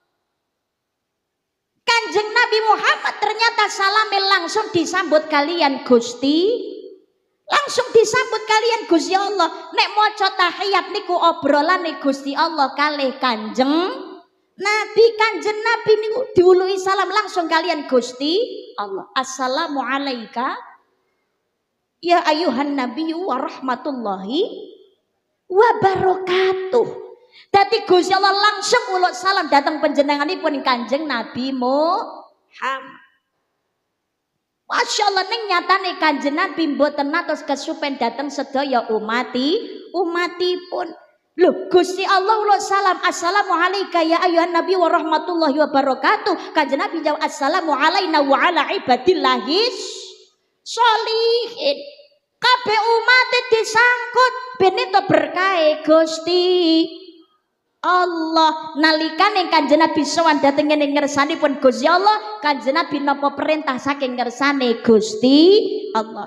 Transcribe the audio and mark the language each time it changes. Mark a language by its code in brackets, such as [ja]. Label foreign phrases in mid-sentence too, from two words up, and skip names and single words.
[jv] Kanjeng Nabi Muhammad ternyata salame langsung disambut kalian Gusti, langsung disambut kalian Gusti Allah. Nek maca tahiyat niku obrolane Gusti Allah kalih Kanjeng Nabi. Kanjeng Nabi niku diului salam langsung kalian Gusti Allah. [ar] السلام عليك أيها النبي ورحمة الله وبركاته. [jv] Dadi Gusti Allah langsung uluk salam datang panjenenganipun Kanjeng Nabi Muhammad. [ar] ما شاء الله, [jv] ning nyatane Kanjeng Nabi mboten natos kesupen datang sedaya umatipun. Loh, Gusti Allah uluk salam, [ar] السلام عليك أيها النبي ورحمة الله وبركاته. [jv] Kanjeng Nabi jawab, [ar] السلام علينا وعلى عباد الله الصالحين. [jv] Kabeh umat disangkut ben itu berkah Gusti Allah. Nalikane Kanjeng Nabi sowan dhateng ngene ngersanipun Gusti Allah, Kanjeng Nabi napa perintah saking ngersane Gusti Allah.